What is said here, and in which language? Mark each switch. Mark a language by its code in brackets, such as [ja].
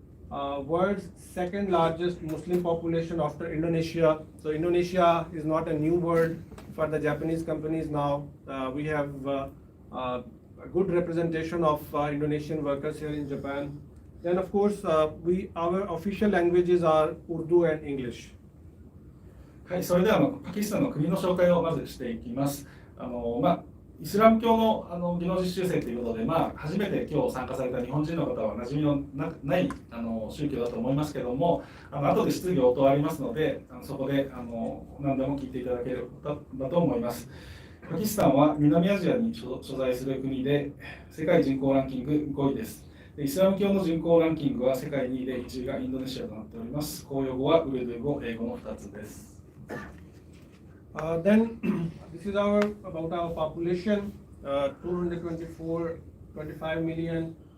[en] World's 2nd largest Muslim population after Indonesia. So Indonesia is not a new word for the Japanese companies now. We have a good representation of Indonesian workers here in Japan. Then of course our official languages are Urdu and English. [ja] はい、それではパキスタンの国の紹介をまずしていきます。イスラム教の技能実習生ということで、初めて今日参加された日本人の方は馴染みのない宗教だと思いますけども、後で質疑応答ありますので、そこで何でも聞いていただければと思います。パキスタンは南アジアに所在する国で、世界人口ランキング5位です。イスラム教の人口ランキングは世界2位で、1位がインドネシアとなっております。公用語はウルドゥー語、英語の2つです。 [en] Then this is about our population, 225 million.